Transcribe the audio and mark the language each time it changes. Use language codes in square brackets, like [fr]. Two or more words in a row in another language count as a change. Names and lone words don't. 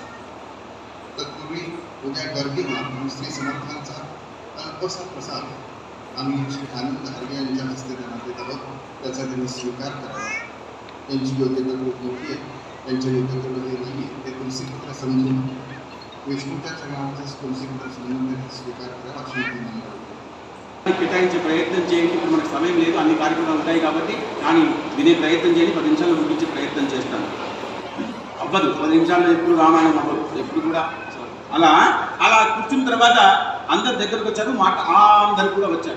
[mr] तत्पूर्वी उद्या गर्दी होणार म्हणून श्री समर्थांचा अल्पसा प्रसाद आम्ही श्री आनंद हरगे यांच्या हस्ते देण्यात देत आहोत. त्याचा त्यांनी स्वीकार करावा. त्यांची योग्यता खूप मोठी आहे. त्यांच्या योग्यतेमध्ये नाही ते तुलसीपत्र समजून विष्णूच्या चरणाचा तुलसीपत्र समजून त्यांचा स्वीकार करावा अशी विनंती [te] కేటాయించే ప్రయత్నం చేయండి. ఇప్పుడు మనకు సమయం లేదు, అన్ని కార్యక్రమాలు ఉంటాయి కాబట్టి, కానీ వినే ప్రయత్నం చేయండి. 10 నిమిషాలు ముగించే ప్రయత్నం చేస్తాను. అవ్వదు 10 నిమిషాల్లో ఎప్పుడు రామాయణం అవ్వదు, ఎప్పుడు కూడా అలా అలా కూర్చున్న తర్వాత అందరి దగ్గరకు వచ్చారు. మాట అందరు కూడా వచ్చారు.